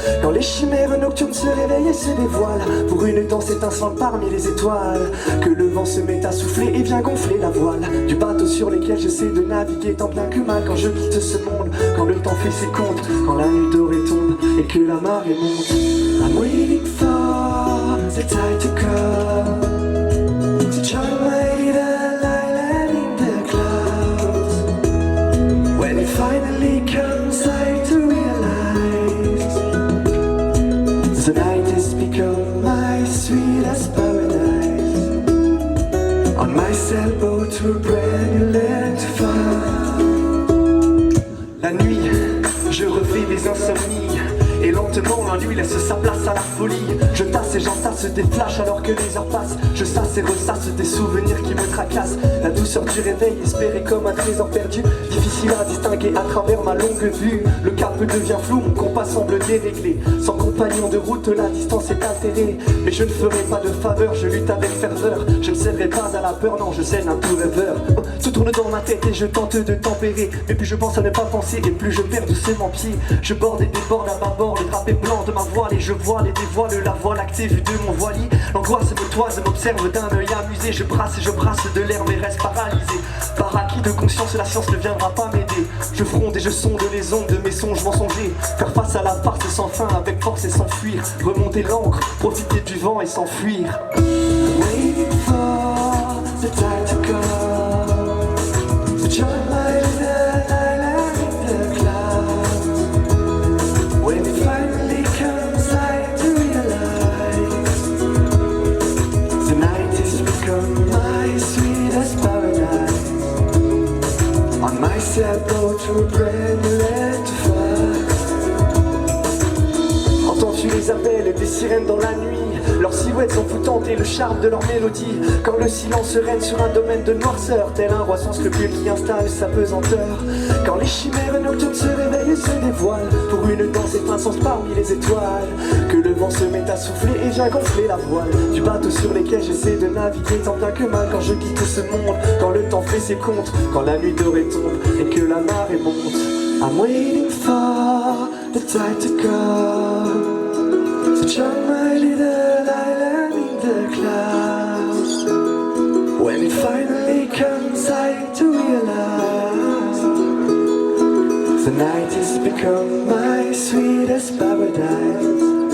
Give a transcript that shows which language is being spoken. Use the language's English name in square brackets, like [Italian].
[French] Quand les chimères nocturnes se réveillent et se dévoilent pour une danse étincelante parmi les étoiles, que le vent se met à souffler et vient gonfler la voile du bateau sur lequel j'essaie de naviguer tant bien que mal. Quand je quitte ce monde, quand le temps fait ses comptes, quand la nuit dorée tombe et que la marée monte. [English] I'm waiting for the tide to come, to join my little island in the clouds. When it finally comes, I to realize the night has become my sweetest paradise. On my sailboat to a brand new land to find. [French] La nuit, je refais des insomnies et lentement la nuit laisse sa place à la folie. Je tasse et j'entasse des flashs alors que les heures passent. Je sasse et ressasse des souvenirs qui me tracassent. La douceur du réveil espéré comme un trésor perdu, difficile à distinguer à travers ma longue vue. Le cap devient flou, mon compas semble déréglé. Sans compagnon de route, la distance est altérée. Mais je ne ferai pas de faveur, je lutte avec ferveur. Je ne céderai pas à la peur, non je cède un tout rêveur. Tout tourne dans ma tête et je tente de tempérer. Mais plus je pense à ne pas penser et plus je perds doucement pied. Je borde et déborde à bâbord le drapé blanc de ma voile et je voile et dévoile la voie lactée vue de mon voilier. L'angoisse me toise, m'observe d'un œil amusé. Je brasse et je brasse de l'air mais reste paralysé. Par acquis de conscience, la science ne viendra pas m'aider. Je fronde et je sonde les ondes de mes songes mensongers. Faire face à la farce sans fin avec force et s'enfuir. Remonter l'ancre, profiter du vent et s'enfuir. [English] Waiting for the tide to come, to join my little island in the clouds. When it finally comes, I to realize the night has become my sweetest paradise. On my sailboat to a brand new land to find. [French] Entends-tu les appels des sirènes dans la nuit, leurs silhouettes envoûtantes et le charme de leur mélodie? Quand le silence règne sur un domaine de noirceur, tel un roi sans scrupule qui installe sa pesanteur. Quand les chimères nocturnes se réveillent et se dévoilent pour une danse étincelante parmi les étoiles, que le vent se met à souffler et vient gonfler la voile du bateau sur lequel j'essaie de naviguer tant bien que mal. Quand je quitte ce monde, quand le temps fait ses comptes, quand la nuit dorée tombe et que la marée monte. [English] I'm waiting for the tide to come, to join my little island in the clouds. When it finally comes, I to realize the night has become my sweetest paradise.